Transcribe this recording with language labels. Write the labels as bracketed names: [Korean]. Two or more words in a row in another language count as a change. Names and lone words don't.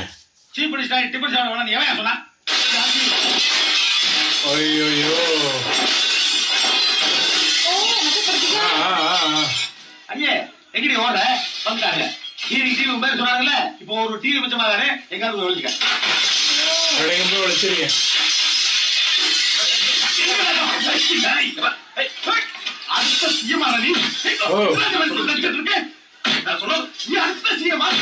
[English] Chief Minister [Tamil] டிஃபன் சாப்பிட வேணாம் எவன் சொன்னா? ஐயோ ஐயே, எங்கடி ஓடுற? வந்துட்டாங்க. டிவி பேர் சொன்னாங்கல்ல, இப்போ ஒரு டிவி மிச்சமாகாரு, எங்காவது ஒழிச்சுக்க. [Malayalam] എവിടെയെങ്കിലും പോയി വിളിച്ചിരിക്കാം. [Tamil] அடுத்த சிஎம் நீ? நான் சொல்ல நீ அடுத்த சிஎம்